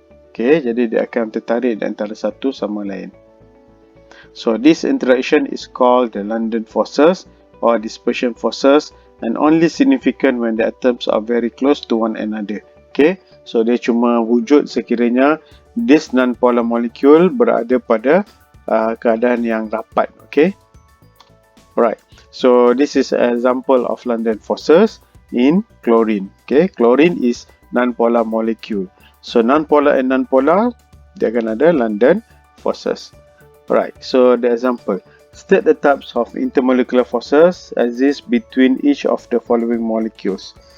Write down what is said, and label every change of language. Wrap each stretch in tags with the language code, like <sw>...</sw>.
<en>Okay,</en> <ms>jadi dia akan tertarik di antara satu sama lain.</ms> <en>So this interaction is called the London forces or dispersion forces, and only significant when the atoms are very close to one another. Okay,</en> <ms>so dia cuma wujud sekiranya</ms> <en>this non-polar molecule</en> <ms>berada pada keadaan yang rapat.</ms> <en>Okay. Alright. So this is an example of London forces in chlorine. Okay. Chlorine is non-polar molecule. So non-polar and non-polar,</en> <ms>dia akan ada</ms> <en>London forces. Alright. So the example. State the types of intermolecular forces exist between each of the following molecules.</en>